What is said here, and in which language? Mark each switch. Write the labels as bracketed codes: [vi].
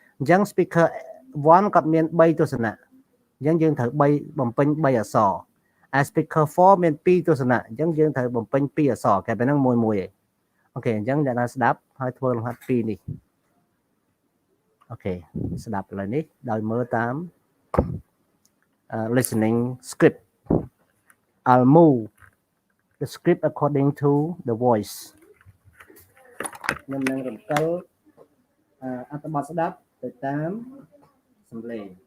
[km] ចឹង speaker 1 គាត់មាន 3 ទស្សនៈ អញ្ចឹងយើងត្រូវបំពេញ 3 អក្សរ as speaker 4 មាន 2 ទស្សនៈ អញ្ចឹងយើងត្រូវបំពេញ 2 អក្សរ គេប៉ុណ្ណឹងមួយឯង អូខេ អញ្ចឹងអ្នកណាស្ដាប់ហើយធ្វើលំហាត់ 2 នេះ អូខេ ស្ដាប់ឥឡូវនេះដោយមើលតាម listening script. [en] I'll move the script according to the voice. [km] ខ្ញុំនឹងរំកិលអត្ថបទស្ដាប់ទៅតាមសំឡេង